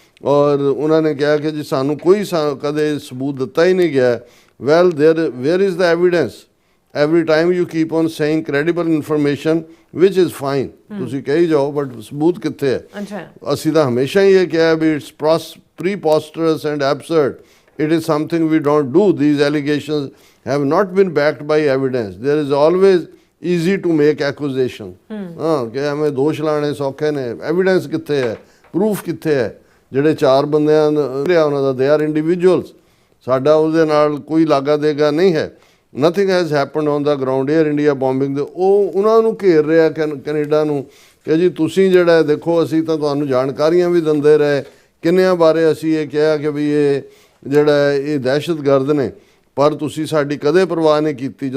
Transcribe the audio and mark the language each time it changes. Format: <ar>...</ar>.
<pa>ਔਰ ਉਹਨਾਂ ਨੇ ਕਿਹਾ ਕਿ ਜੀ ਸਾਨੂੰ ਕੋਈ ਕਦੇ ਸਬੂਤ ਦਿੱਤਾ ਹੀ ਨਹੀਂ ਗਿਆ।</pa> <en>Well where is the evidence? Every time you keep on saying credible information which is fine,</en> <pa>ਤੁਸੀਂ ਕਹੀ ਜਾਓ</pa> <en>but</en> <pa>ਸਬੂਤ ਕਿੱਥੇ ਹੈ? ਅਸੀਂ ਤਾਂ ਹਮੇਸ਼ਾ ਹੀ ਇਹ ਕਿਹਾ ਵੀ</pa> <en>It's preposterous and absurd. It is something we don't do. These allegations have not been backed by evidence. There is always easy to make accusation.</en> <pa>ਕਿ ਐਵੇਂ ਦੋਸ਼ ਲਾਣੇ ਸੌਖੇ ਨੇ, ਐਵੀਡੈਂਸ ਕਿੱਥੇ ਹੈ, ਪ੍ਰੂਫ ਕਿੱਥੇ ਹੈ? ਜਿਹੜੇ ਚਾਰ ਬੰਦਿਆਂ ਰਿਹਾ ਉਹਨਾਂ ਦਾ</pa> <en>they are individuals,</en> <pa>ਸਾਡਾ ਉਹਦੇ ਨਾਲ ਕੋਈ ਲਾਗਾ ਦੇਗਾ ਨਹੀਂ ਹੈ।</pa> <en>Nothing has happened on the ground.</en> <pa>Air India ਬੋmbਿੰਗ ਦੇ ਉਹ ਉਹਨਾਂ ਨੂੰ ਘੇਰ ਰਿਹਾ ਕੈਨੇਡਾ ਨੂੰ ਕਿ ਜੀ ਤੁਸੀਂ ਜਿਹੜਾ ਦੇਖੋ ਅਸੀਂ ਤਾਂ ਤੁਹਾਨੂੰ ਜਾਣਕਾਰੀਆਂ ਵੀ ਦਿੰਦੇ ਰਹੇ, ਕਿੰਨਿਆਂ ਬਾਰੇ ਅਸੀਂ ਇਹ ਕਿਹਾ ਕਿ ਵੀ ਇਹ ਜਿਹੜਾ ਇਹ ਦਹਿਸ਼ਤਗਰਦ ਨੇ, ਪਰ ਤੁਸੀਂ ਸਾਡੀ ਕਦੇ ਪਰਵਾਹ ਨਹੀਂ ਕੀਤੀ।</pa>